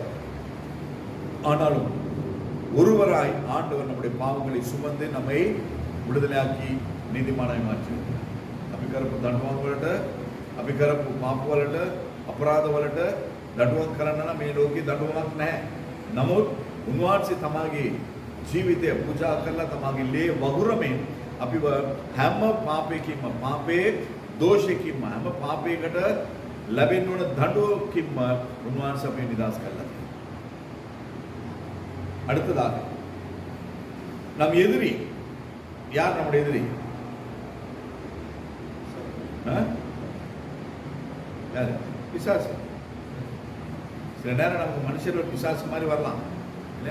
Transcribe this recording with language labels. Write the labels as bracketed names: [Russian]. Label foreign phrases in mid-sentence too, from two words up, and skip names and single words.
[Tamil] ஆனாலும் ஒருவராய் ஆண்டவர் நம்முடைய பாவங்களை சுமந்து நம்மை விடுதலையாக்கி நீதிமானாய் மாற்றியிருக்கிறார். [Sinhala] අபிකරපු දඬුවම් වලට, අபிකරපු පාප වලට, අපරාධ වලට දඬුවම් කරන්න නම් මේ ලෝකේ දඬුවමක් නැහැ. නමුත් උන්වහන්සේ තමගේ ජීවිතය පූජා කරලා තමගේ ලේ වගුරමින් අපිව හැම පාපයකින්ම, පාපේ දෝෂයකින්ම, හැම පාපයකට ලැබෙන්න ඕන දඬුවමකින්ම උන්වහන්සේ අපේ නිදහස් කළා. [Tamil] அடுத்ததாக நம் எதிரி யார்? நம்முடைய எதிரி யாரு? பிசாசு. சில நேரம் நமக்கு மனுஷர்கள் பிசாசு மாதிரி வரலாம் இல்ல?